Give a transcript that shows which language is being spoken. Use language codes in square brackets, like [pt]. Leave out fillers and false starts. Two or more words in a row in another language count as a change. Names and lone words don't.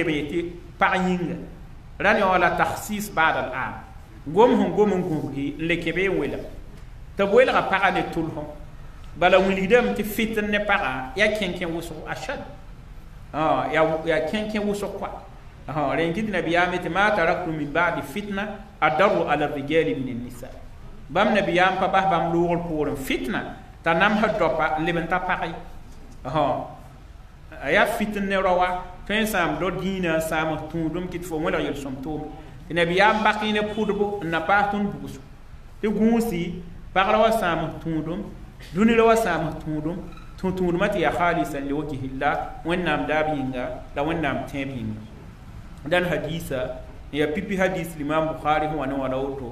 [mos] n yetɩ pag yĩnga rãnd yã wã la [ar] تخصيص بعد العام [mos] gom sẽn gom n gũsgi n le kebe n welg tɩ b welga pagã ne tʋlsẽ bala wilgdame tɩ fitn ne pagã yaa kẽn-kẽ wʋsg ashad yaa kẽn-kẽ wʋsg koa ren kɩt nabiyaam tɩ [ar] ما تركت من بعد فتنة أضر على الرجال من النساء [mos] bãmb nabiyaam pa bas bãmb loogr poorẽ fitna t'a namsã dopa n leb n ta pagẽ a yaa fitn ne rao wa tõe n sãam do dĩinã n sãam tũudum kɩt fo welg yel-sõm tʋʋme tɩ nabiyaam bak yẽ ne pʋdbo n na paas tõnd bugsg tɩ gũusi pagra wa sãam tũudum dũni la wa sãam tũudum tũudumã tɩ yaa [ar] خالصا لوجه الله [mos] wẽnnaam daab yĩnga la wẽnnaam tẽeb yĩnga dãn hadiisa n yaa pipi hadis limam bukhari sẽn wa ne wã la woto